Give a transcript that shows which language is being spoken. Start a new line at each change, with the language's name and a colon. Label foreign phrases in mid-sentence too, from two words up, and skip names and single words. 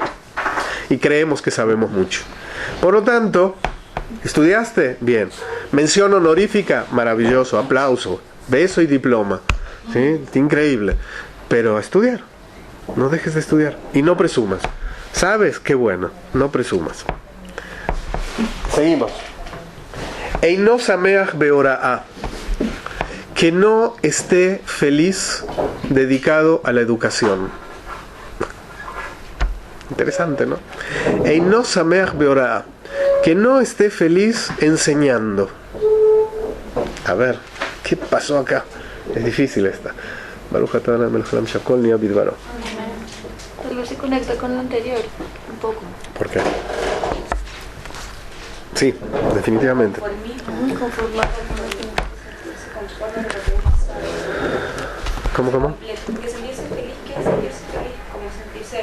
Spanish: Y creemos que sabemos mucho. Por lo tanto, ¿estudiaste? Bien. Mención honorífica, maravilloso, aplauso, beso y diploma. ¿Sí? Increíble. Pero a estudiar. No dejes de estudiar. Y no presumas. ¿Sabes? Qué bueno. No presumas. Seguimos.
Hebrew: אינו שמח בהוראה,
Spanish: que no esté feliz dedicado a la educación. Interesante, ¿no?
Hebrew: אינו שמח בהוראה,
Spanish: que no esté feliz enseñando. A ver, ¿qué pasó acá? Es difícil esta.
Hebrew: ברוך אתה אדוני מלך העולם שהכל נהיה בדברו.
Spanish: Tal vez se conecta con lo anterior, un poco. ¿Por qué? Sí, definitivamente. ¿Cómo? Que sentirse feliz, que es sentirse feliz, como sentirse